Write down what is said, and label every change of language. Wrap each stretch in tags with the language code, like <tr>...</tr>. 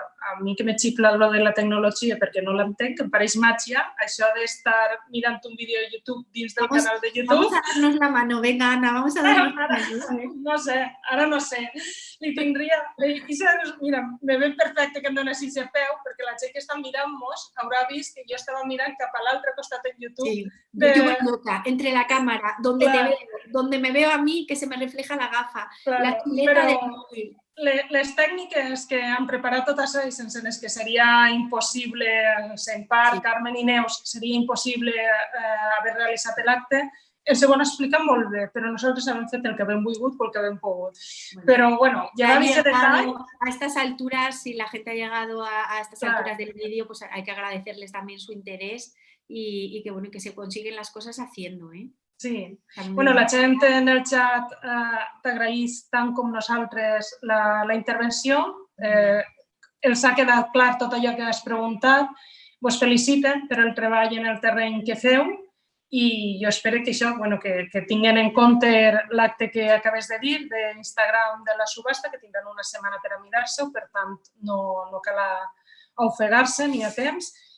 <ca>a mi que me xifla lo de la tecnologia perquè no l'entenc, que em pareix màgia, això d'estar mirant un vídeo de YouTube dins del canal de YouTube.</ca> <es>Vamos a darnos la mano, venga, Ana, vamos a darnos la mano.</es> <ca>No sé, ara no sé. Li tindria... Mira, me ve perfecte que em donessis a peu, perquè la gent que està mirant-nos haurà vist que jo estava mirant cap a l'altre costat en YouTube.</ca> <es>Sí, YouTube loca, entre la cámara, donde te veo, donde me veo a mí, que se me refleja la gafa, la chuleta del móvil.</es> <ca>Les tècniques que han preparat tot això i sense les que seria impossible, en part, Carmen i Neus, seria impossible haver realitzat l'acte, els ho han explicat molt bé, però nosaltres hem fet el que hem volgut pel que hem pogut. Però, bueno, ja ha vist detall...</ca> <es>A estas alturas, si la gente ha llegado a estas alturas del vídeo, pues hay que agradecerles también su interés y que, bueno, que se consiguen las cosas haciendo, ¿eh? Sí.</es> <ca>Bueno, la gent en el xat t'agraeix tant com nosaltres la intervenció. Els ha quedat clar tot allò que has preguntat. Vos feliciten per el treball en el terreny que feu i jo espero que això, que tinguin en compte l'acte que acabes de dir d'Instagram de la subhasta, que tindran una setmana per a mirar-se-ho, per tant, no cal ofegar-se ni a temps.</ca>